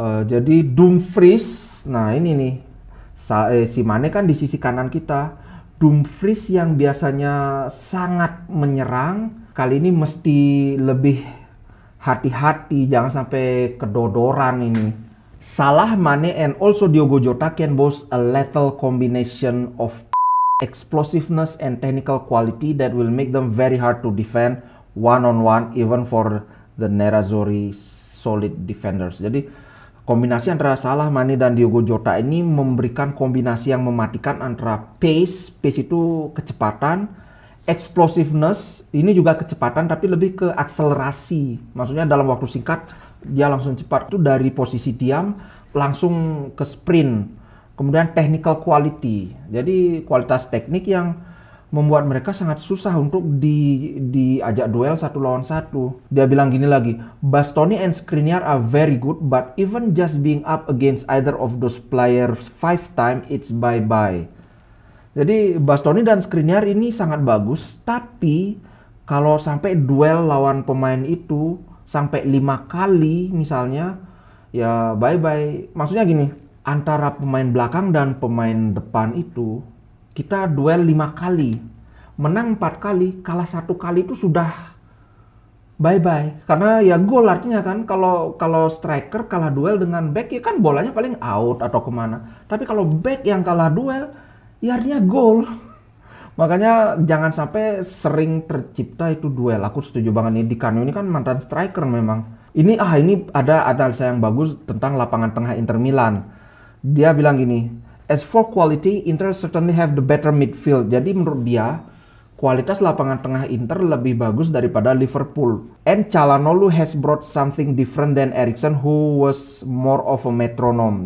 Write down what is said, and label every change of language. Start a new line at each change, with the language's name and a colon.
Indonesian: Jadi Dumfries, nah ini nih si Mane kan di sisi kanan kita. Dumfries yang biasanya sangat menyerang, kali ini mesti lebih hati-hati, jangan sampai kedodoran ini.
English: Salah, Mane, and also Diogo Jota can boast a lethal combination of explosiveness and technical quality that will make them very hard to defend one-on-one even for the Nerazzurri solid defenders.
Indonesian: Jadi kombinasi antara Salah, Mane, dan Diogo Jota ini memberikan kombinasi yang mematikan antara pace itu kecepatan, explosiveness, ini juga kecepatan tapi lebih ke akselerasi. Maksudnya dalam waktu singkat dia langsung cepat, itu dari posisi diam langsung ke sprint. Kemudian technical quality, jadi kualitas teknik yang membuat mereka sangat susah untuk diajak duel satu lawan satu. Dia bilang gini lagi,
English: Bastoni and Skriniar are very good, but even just being up against either of those players 5 times, it's bye-bye.
Indonesian: Jadi Bastoni dan Skriniar ini sangat bagus, tapi kalau sampai duel lawan pemain itu sampai 5 kali misalnya, ya bye-bye. Maksudnya gini, antara pemain belakang dan pemain depan itu, kita duel 5 kali. Menang 4 kali, kalah 1 kali itu sudah bye-bye. Karena ya gol artinya kan, kalau striker kalah duel dengan back, ya kan bolanya paling out atau kemana. Tapi kalau back yang kalah duel, ya artinya gol. Makanya jangan sampai sering tercipta itu duel. Aku setuju banget nih, Di Canio ini kan mantan striker memang. Ini ada analisa yang bagus tentang lapangan tengah Inter Milan. Dia bilang gini,
English: as for quality, Inter certainly have the better midfield.
Indonesian: Jadi menurut dia, kualitas lapangan tengah Inter lebih bagus daripada Liverpool.
English: And Calhanoglu has brought something different than Eriksen, who was more of a metronome.